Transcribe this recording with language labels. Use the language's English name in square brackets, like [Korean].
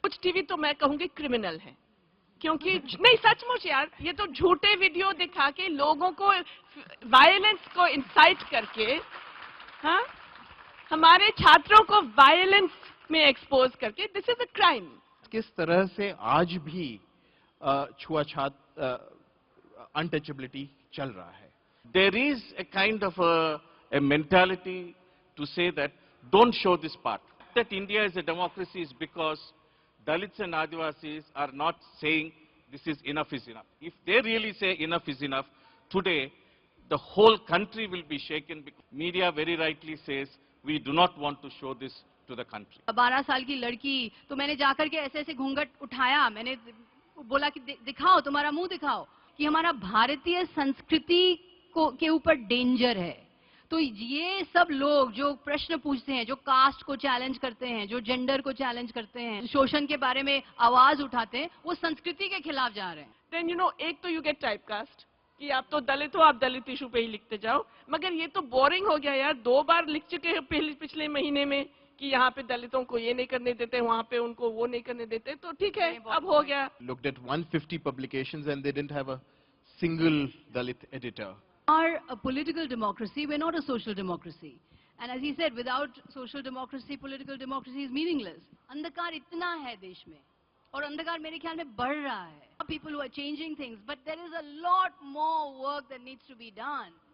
[Hindi] कुछ टीवी तो मैं कहूंगी क्रिमिनल है, क्योंकि नहीं, सचमुच यार, ये तो झूठे वीडियो दिखा के लोगों को वायलेंस को इंसाइट करके, हाँ, हमारे छात्रों को वायलेंस में एक्सपोज करके, [English] This is a crime. [Hindi] किस तरह से आज भी छुआछात, अनटचेबिलिटी चल रहा है. [English] There is a kind of a mentality to say that don't show this part. That India is a democracy is because Dalits and Adivasis are not saying this is enough is enough. If they really say enough is enough, today the whole country will be shaken, because media very rightly says we do not want to show this to the country. [Hindi] 12 साल की लड़की, तो मैंने जाकर के ऐसे ऐसे घूंघट उठाया, मैंने बोला कि दिखाओ, तुम्हारा मुंह दिखाओ, कि हमारा भारतीय संस्कृति के ऊपर डेंजर है. तो ये सब लोग जो प्रश्न पूछते हैं, जो कास्ट को चैलेंज करते हैं, जो जेंडर को चैलेंज करते हैं, शोषण के बारे में आवाज उठाते हैं, वो संस्कृति के खिलाफ जा रहे हैं. [English] then you know, [Hindi] एक तो [English] you get typecast [Hindi] कि आप तो दलित हो, आप दलित इशू पे ही लिखते जाओ. मगर ये तो बोरिंग हो गया यार, 2 बार लिख चुके हैं पिछले महीने में कि यहाँ पे दलितों को ये नहीं करने देते, वहाँ पे उनको वो नहीं करने देते, तो ठीक है, अब हो गया. [English] Looked at 150 publications and they didn't have a single Dalit editor. Are a political democracy, we're not a social democracy. And as he said, without social democracy, political democracy is meaningless. [Hindi] अंधकार इतना है देश में, और अंधकार मेरे ख्याल में बढ़ रहा है. [English] People who are changing things, but there is a lot more work that needs to be done.